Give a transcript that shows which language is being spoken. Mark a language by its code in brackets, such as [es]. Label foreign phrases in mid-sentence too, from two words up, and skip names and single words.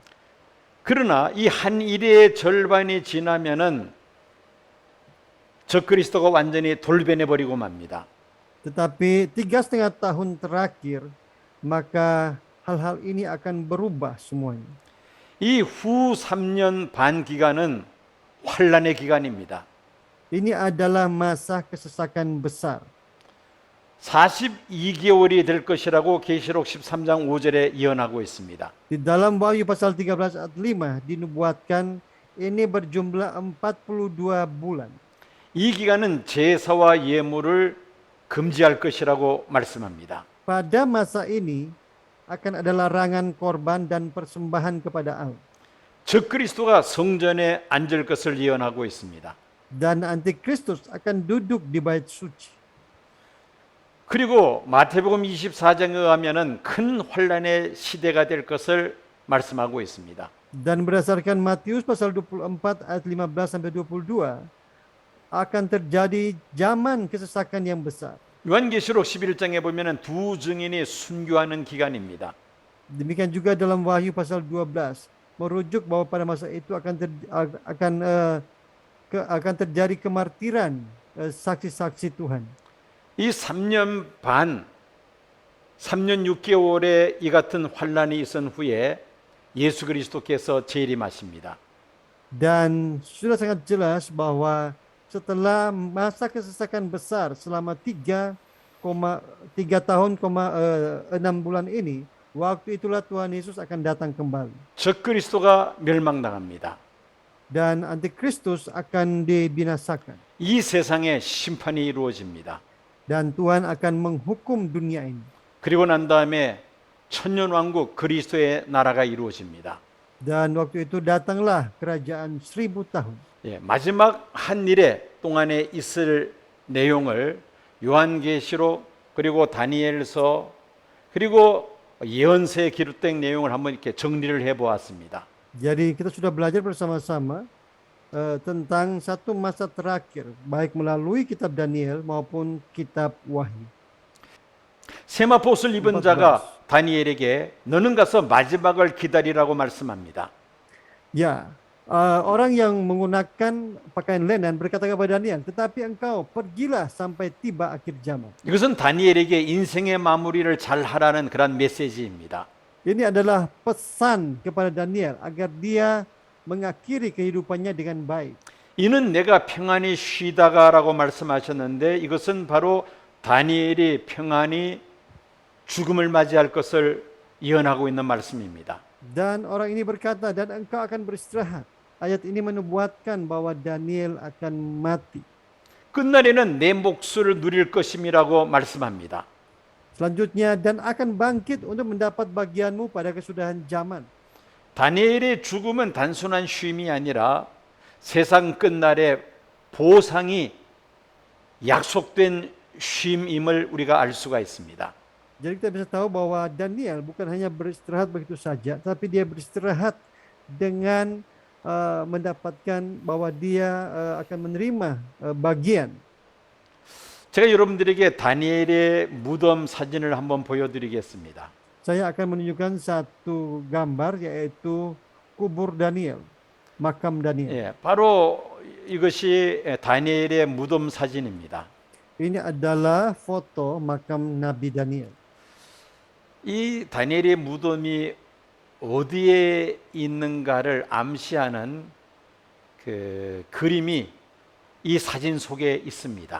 [ko] 그러나 이 한 일회의 절반이 지나면은 적그리스도가 완전히 돌변해 버리고 맙니다. [id] Tetapi 3,5 tahun terakhir, maka hal-hal ini akan berubah semuanya. [ko] 이 후 3년 반 기간은 환란의 기간입니다. [id] Ini adalah masa kesesakan besar. [ko] 42개월이 될 것이라고 계시록 13장 5절에 예언하고 있습니다. [id] Di dalam Wahyu pasal 13 ayat 5 dinubuatkan ini berjumlah 42 bulan. [ko] 이 기간은 제사와 예물을 금지할 것이라고 말씀합니다. [id] Pada masa ini akan ada larangan korban dan persembahan kepada Allah. [ko] 적그리스도가 성전에 앉을 것을 예언하고 있습니다. [id] Dan antikristus akan duduk di bait suci. [ko] 그리고 마태복음 24장에 의하면은 큰 환란의 시대가 될 것을 말씀하고 있습니다. [id] Dan berdasarkan Matius pasal 24 ayat 15 sampai 22 akan terjadi zaman kesesakan yang besar. [ko] 요한계시록 11장에 보면은 두 증인이 순교하는 기간입니다. [id] Demikian juga dalam Wahyu pasal 12 merujuk bahwa pada masa itu akan terjadi kemartiran saksi-saksi Tuhan. [ko] 이 3년 반, 3년 6개월의 이 같은 환란이 있은 후에 예수 그리스도께서 재림하십니다. [id] Dan sudah sangat jelas bahwa setelah masa kesesakan besar selama 3 tahun, 6 bulan ini, waktu itulah Tuhan Yesus akan datang kembali. [ko] 적그리스도가 멸망당합니다. [id] Dan antikristus akan dibinasakan. [ko] 이 세상에 심판이 이루어집니다. [id] Dan Tuhan akan menghukum dunia ini. [ko] 그리고 난 다음에 천년왕국 그리스도의 나라가 이루어집니다. [id] Dan waktu itu datanglah kerajaan 1000 tahun. [ko] 예, 마지막 한 일에 동안에 있을 내용을 요한계시록 그리고 다니엘서 그리고 예언서에 기록된 내용을 한번 이렇게 정리를 해보았습니다. [id] Jadi kita sudah belajar bersama-sama tentang satu masa terakhir, baik melalui kitab Daniel maupun kitab Wahyu. [ko] 세마포 옷을 입은 자가 다니엘에게 너는 가서 마지막을 기다리라고 말씀합니다. [id] Ya, orang yang menggunakan pakaian lenan berkata kepada Daniel, tetapi engkau pergilah sampai tiba akhir zaman. [ko] 이것은 다니엘에게 인생의 마무리를 잘 하라는 그런 메시지입니다. [id] Ini adalah pesan kepada Daniel agar dia mengakhiri kehidupannya dengan baik. [ko] 이는 내가 평안히 쉬다가라고 말씀하셨는데 이것은 바로 다니엘이 평안히 죽음을 맞이할 것을 예언하고 있는 말씀입니다. [id] Dan orang ini berkata, dan engkau akan beristirahat. Ayat ini menubuatkan bahwa Daniel akan mati. [ko] 끝날에는 내 몫을 누릴 것임이라고 말씀합니다. [id] Selanjutnya, dan akan bangkit untuk mendapat bagianmu pada kesudahan zaman. [ko] 다니엘의 죽음은 단순한 쉼이 아니라 세상 끝날에 보상이 약속된 쉼임을 우리가 알 수가 있습니다. [id] Jadi kita bisa tahu bahwa Daniel bukan hanya beristirahat begitu saja, tapi dia beristirahat dengan mendapatkan bahwa dia akan menerima bagian. [ko] 제가 여러분들에게 다니엘의 무덤 사진을 한번 보여드리겠습니다. [id] Saya akan menunjukkan satu gambar yaitu kubur Daniel, makam Daniel. [ko] 예, 바로 이것이 다니엘의 무덤 사진입니다. [id] Ini adalah foto makam Nabi Daniel. [ko] 이 다니엘의 무덤이 어디에 있는가를 암시하는 그 그림이 이 사진 속에 있습니다.